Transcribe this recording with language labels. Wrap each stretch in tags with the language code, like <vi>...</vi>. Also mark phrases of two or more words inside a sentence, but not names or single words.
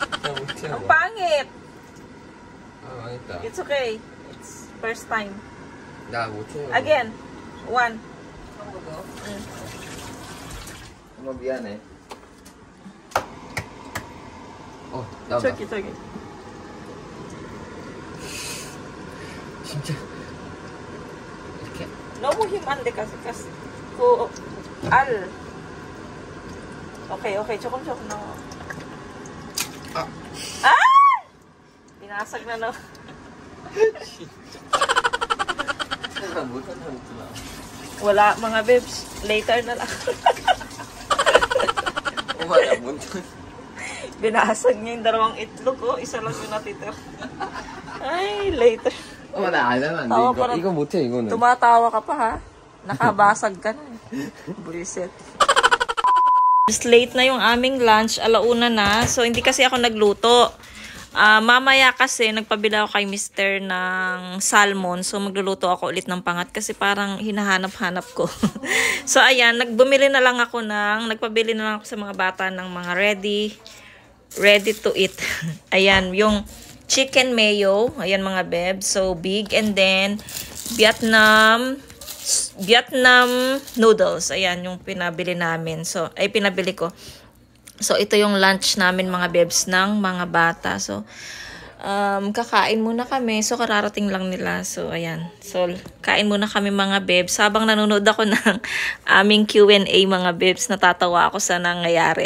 <ko>못해요.</ko> <tl>Ang pangit.</tl> <ko>아, 망했다.</ko> <en>It's okay. It's first time.</en> <ko>나 못해요.</ko> <en>Again. One.</en> <ko>엄마 미안해. 나온다. 저기. 진짜. 이렇게. 너무 힘 안 돼 kasi al.</ko> <tl>Okay. Chokom na. Binasag na no.</tl> <ko>못한다 했잖아.</ko> <tl>Wala mga babes. Later na lang.</tl> <ko>엄마 나 못해.</ko> <tl>Binasag niya yung dalawang itlog ko. Isa lang yung natitira. Ay, later.</tl> <ko>엄마 나 안 하면 안 돼. 타워 이거</ko> <tl>parang-</tl> <ko>이거 못해 이거는.</ko> <tl>Tumatawa ka pa ha. Nakabasag ka na. Buliset. Just late na yung aming lunch. Alauna na. So, hindi kasi ako nagluto. Mamaya kasi, nagpabila ako kay Mr. ng salmon. So, magluluto ako ulit ng pangat kasi parang hinahanap-hanap ko. So, ayan. Nagpabili na lang ako sa mga bata ng mga</tl> <en>ready to eat.</en> <tl>Ayan, yung chicken mayo. Ayan mga beb.</tl> <en>So, big. And then, Vietnam noodles.</en> <tl>Ayan, yung pinabili namin. So, pinabili ko. So, ito yung lunch namin mga bebs ng mga bata. So, kakain muna kami. So, kararating lang nila. So, ayan. So, kain muna kami mga bebs. Habang nanonood ako ng aming Q&A mga bebs, natatawa ako sa nangyayari.</tl>